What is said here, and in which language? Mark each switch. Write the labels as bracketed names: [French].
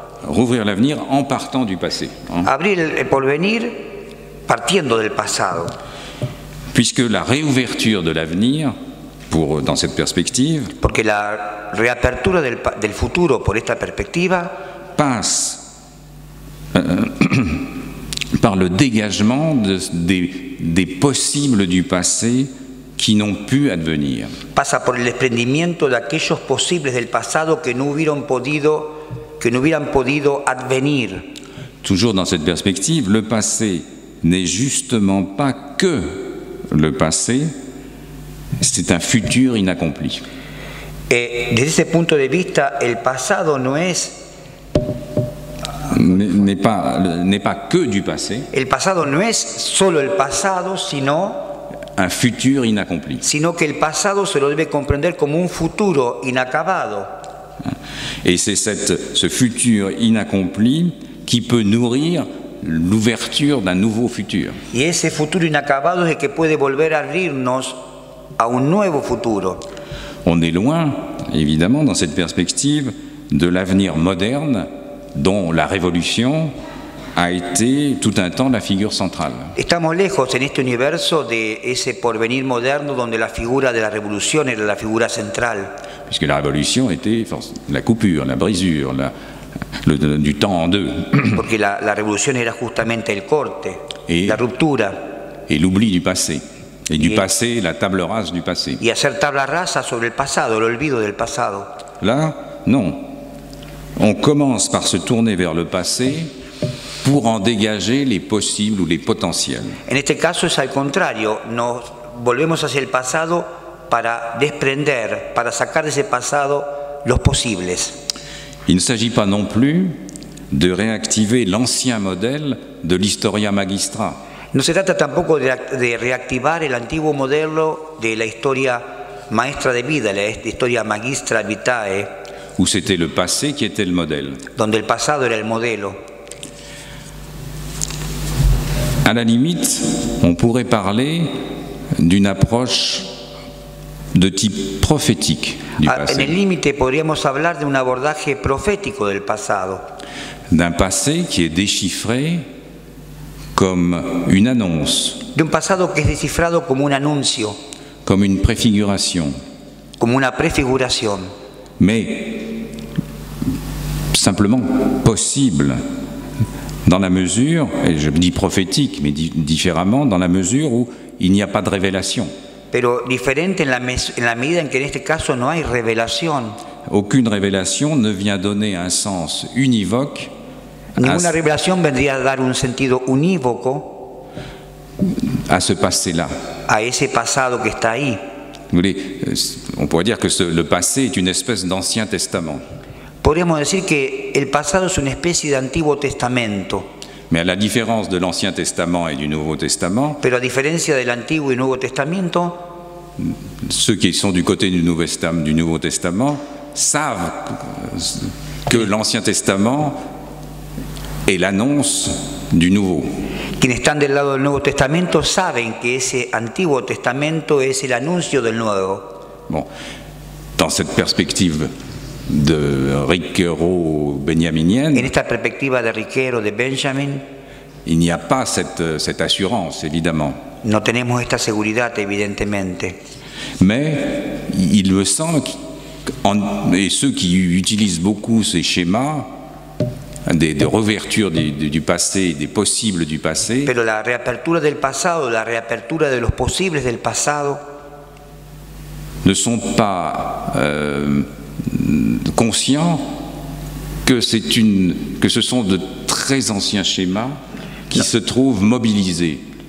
[French] Rouvrir l'avenir en partant du passé. [Spanish] Abrir el porvenir partiendo del pasado. [French] Puisque la réouverture de l'avenir, dans cette perspective, [Spanish] porque la reapertura del futuro por esta perspectiva [French] passe par le dégagement des possibles du passé qui n'ont pu advenir. [Spanish] Pasa por el desprendimiento de aquellos posibles del pasado que no hubieran podido advenir. [French] Toujours dans cette perspective, le passé n'est justement pas que le passé, c'est un futur inaccompli. [Spanish] Desde ese punto de vista, el pasado [French] n'est pas que du passé. [Spanish] El pasado no es solo el pasado, sino [French] un futur inaccompli. [Spanish] Sino que el pasado se lo debe comprender como un futuro inacabado. [French] Et c'est ce futur inaccompli qui peut nourrir l'ouverture d'un nouveau futur. [Spanish] Y ese futuro inacabado es el que puede volver a abrirnos a un nuevo futuro. [French] On est loin, évidemment, dans cette perspective, de l'avenir moderne dont la révolution a été tout un temps la figure centrale. [Spanish] Estamos lejos en este universo de ese porvenir moderno donde la figura de la revolución era la figura central. [French] Puisque la révolution était la coupure, la brisure, du temps en deux. [Spanish] Porque la revolución era justamente el corte, la ruptura. [French] Et l'oubli du passé. Et du passé, la table rase du passé. [Spanish] Y hacer tabla rasa sobre el pasado, el olvido del pasado. [French] Là, non. on commence par se tourner vers le passé pour en dégager les possibles ou les potentiels. [Spanish] En este caso es al contrario, nos volvemos hacia el pasado para desprender, para sacar de ese pasado los posibles. [French] Il ne s'agit pas non plus de réactiver l'ancien modèle de l'historia magistra. [Spanish] No se trata tampoco de reactivar el antiguo modelo de la historia maestra de vida, la historia magistra vitae, [French] où c'était le passé qui était le modèle. [Spanish] donde el pasado era el modelo. [French] À la limite, on pourrait parler d'une approche de type prophétique du [Spanish] En [French] passé. [Spanish] el límite podríamos hablar de un abordaje profético del pasado, [French] D'un passé qui est déchiffré comme une annonce, [Spanish] de un pasado que es descifrado como un anuncio, [French] comme une préfiguration, [Spanish] como una prefiguración, [French] mais simplement possible dans la mesure, et je dis prophétique, mais différemment, dans la mesure où il n'y a pas de révélation. [Spanish] pero diferente en la medida en que en este caso no hay revelación. [French] Aucune révélation ne vient donner un sens univoque [Spanish] Ninguna revelación vendría a dar un sentido unívoco [French] à ce passé-là. [Spanish] a ese pasado que está ahí. [French] Vous voulez, on pourrait dire que le passé est une espèce d'Ancien Testament. [Spanish] Podríamos decir que el pasado es una especie de Antiguo Testamento, [French] Mais à la différence de l'Ancien Testament et du Nouveau Testament, [Spanish] pero a diferencia del Antiguo y Nuevo Testamento, [French] ceux qui sont du côté du Nouveau Testament savent que l'Ancien Testament est l'annonce du Nouveau. [Spanish] quienes están del lado del Nuevo Testamento saben que ese Antiguo Testamento es el anuncio del Nuevo. [French] Bon, dans cette perspective de Riquero-Benjaminienne, [Spanish] En esta perspectiva de Riquero, de Benjamin, [French] il n'y a pas cette assurance, évidemment. [Spanish] no tenemos esta seguridad, evidentemente. [French] Mais il me semble, et ceux qui utilisent beaucoup ces schémas, des revertures du passé, des possibles du passé, [Spanish] Pero la reapertura del pasado, la reapertura de los posibles del pasado, [French] ne sont pas conscients que ce sont de très anciens schémas qui se trouvent mobilisés.